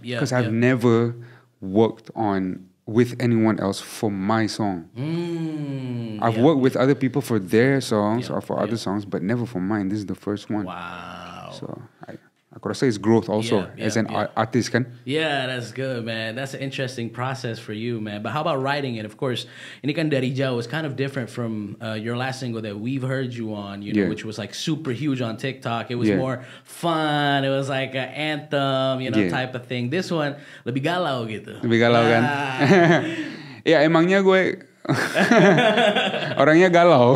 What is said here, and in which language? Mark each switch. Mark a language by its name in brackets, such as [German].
[English] Because I've never worked on with anyone else for my song. I've worked with other people for their songs Yeah, or for other songs, but never for mine. This is the first one. Wow. So [Indonesian] aku rasa [English] it's growth also Yeah, as an artist kan. Yeah, that's good, man. That's an interesting process for you, man. But how about writing it? Of course, [Indonesian] ini kan dari jauh. [English] It's kind of different from your last single that we've heard you on, you know, Yeah. which was like super huge on TikTok. It was Yeah. more fun. It was like an anthem, you know, Yeah. type of thing. This one [Indonesian] lebih galau gitu. Lebih galau kan. Ah. Ya emangnya gue orangnya galau.